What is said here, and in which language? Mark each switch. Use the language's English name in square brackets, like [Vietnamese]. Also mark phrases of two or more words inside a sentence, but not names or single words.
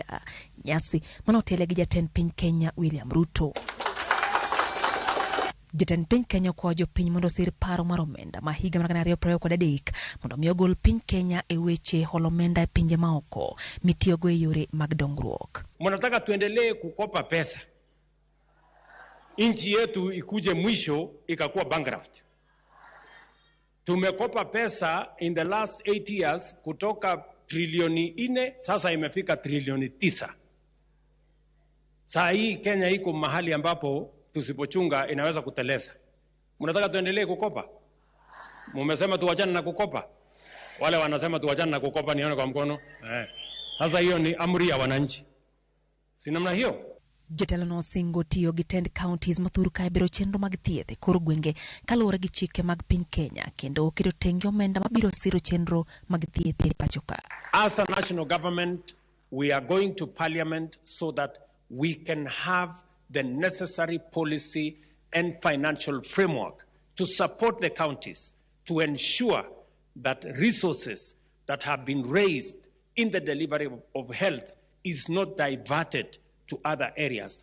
[Luo (Kenya and Tanzania)] Nyasi manotele gi jatend piny Kenya William Ruto. Jatend piny Kenya kwa jopiny mondo sir paro mar omenda ma higa mar 2023 mondo mi ogol piny Kenya e weche holomenda e pinje maoko mitiyogo e yore mag dongruok. [Swahili] Mnataka tuendelee kukopa pesa, nchi yetu ikuje mwisho ikakuwa bankrupt. Tumekopa pesa [English] in the last 8 years [Swahili] kutoka trilioni 4 sasa imefika trilioni 9. Saa hii Kenya iko mahali ambapo tusipochunga inaweza kuteleza. Mnataka tuendelee kukopa? Mmesema tuachane na kukopa? Wale wanasema tuachane na kukopa nione kwa mkono. Sasa hiyo ni amri ya wananchi. Si namna hiyo? [Luo (Kenya and Tanzania)] Jatelo no singo tiyo gi tend counties mathuru ka biro chenro mag thieth e kor gwenge kaluwore gi chike mag piny Kenya kendo keto tenge omenda mabiro siro chenro mag thieth e pacho ka. [English] As a national government, we are going to parliament so that we can have the necessary policy and financial framework to support the counties to ensure that resources that have been raised in the delivery of health is not diverted to other areas.